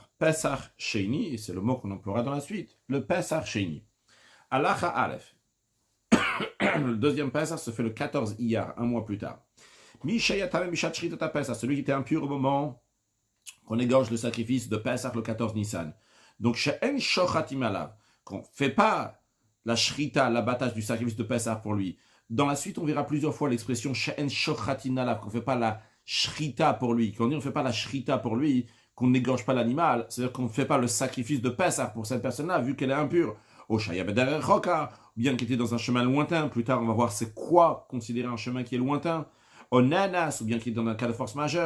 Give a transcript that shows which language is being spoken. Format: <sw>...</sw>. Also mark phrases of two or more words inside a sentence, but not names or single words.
<fr>Pessah Sheni, et c'est le mot qu'on emploiera dans la suite, le Pessah Sheni.</fr> <he>הלכה אלף.</he> <fr>Le deuxième Pessah se fait le 14 Iyar, un mois plus tard. Celui qui était impur au moment qu'on égorge le sacrifice de Pessah le 14 Nissan. Donc,</fr> <he>שאין שוחטים עליו,</he> <fr>qu'on ne fait pas la shrita, l'abattage du sacrifice de Pessah pour lui. Dans la suite, on verra plusieurs fois l'expression</fr> <he>שאין שוחטים עליו,</he> <fr>qu'on ne fait pas la shrita pour lui. Quand on dit on ne fait pas la shrita pour lui, qu'on n'égorge pas l'animal, c'est-à-dire qu'on ne fait pas le sacrifice de Pessah pour cette personne-là, vu qu'elle est impure. Ou bien qu'elle était dans un chemin lointain. Plus tard, on va voir c'est quoi considérer un chemin qui est lointain. Onanas, ou bien qu'il est dans un cas de force majeure.</fr>